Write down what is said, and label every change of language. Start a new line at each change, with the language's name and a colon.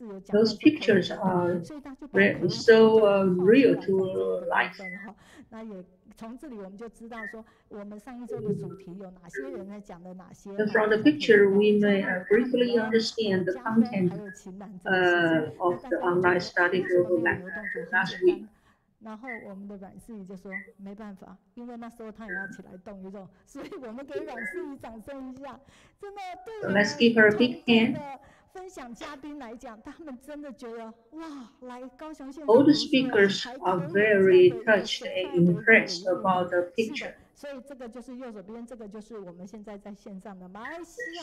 English: Those pictures are so real to life.
Chinese: 那也从这里我们就知道说，我们上一周的主题有哪些人在讲的哪些。
English: And from the picture, we may briefly understand the content of the online study group last week.
Chinese: 然后我们的阮思怡就说没办法，因为那时候他也要起来动一动，所以我们给阮思怡掌声一下。真的对我们
English: Let's give her a big hand.
Chinese: 分享嘉宾来讲，他们真的觉得哇，来高雄县
English: All the speakers are very touched and impressed about the picture.
Chinese: 所以这个就是右手边，这个就是我们现在在线上的马来西亚